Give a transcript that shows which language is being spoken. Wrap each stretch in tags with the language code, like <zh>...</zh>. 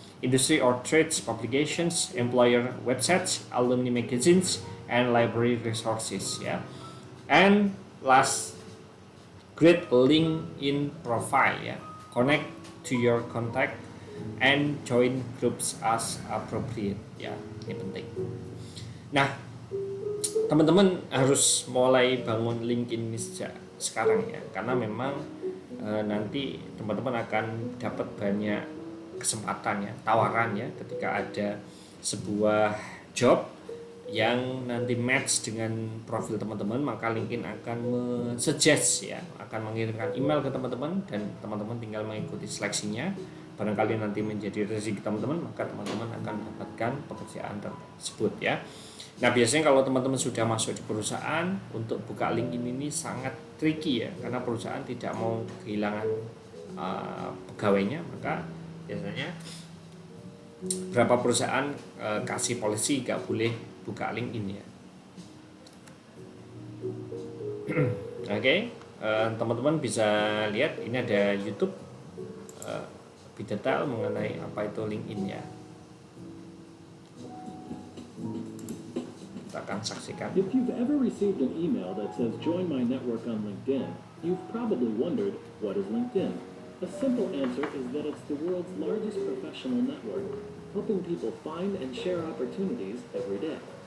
<en>Industry or trades publications, employer websites, alumni magazines, and library resources ya. And last, create LinkedIn profile ya. Connect to your contact and join groups as appropriate ya.</en> <id>Ini penting. Nah, teman-teman harus mulai bangun LinkedIn sejak sekarang ya, karena memang nanti teman-teman akan dapat banyak kesempatan ya, tawaran ya, ketika ada sebuah job yang nanti match dengan profil teman-teman, maka LinkedIn akan suggest ya, akan mengirimkan email ke teman-teman dan teman-teman tinggal mengikuti seleksinya. Barangkali nanti menjadi rezeki teman-teman, maka teman-teman akan mendapatkan pekerjaan tersebut ya. Nah, biasanya kalau teman-teman sudah masuk di perusahaan, untuk buka LinkedIn ini sangat tricky ya, karena perusahaan tidak mau kehilangan pegawainya, maka biasanya berapa perusahaan kasih polisi gak boleh buka LinkedIn ya. Oke, teman-teman bisa lihat ini ada YouTube lebih detail mengenai apa itu LinkedIn ya. Kita akan saksikan.</id> <en>If you've ever received an email that says join my network on LinkedIn, you've probably wondered, what is LinkedIn? A simple answer is that it's the world's largest professional network, helping people find and share opportunities every day.</en>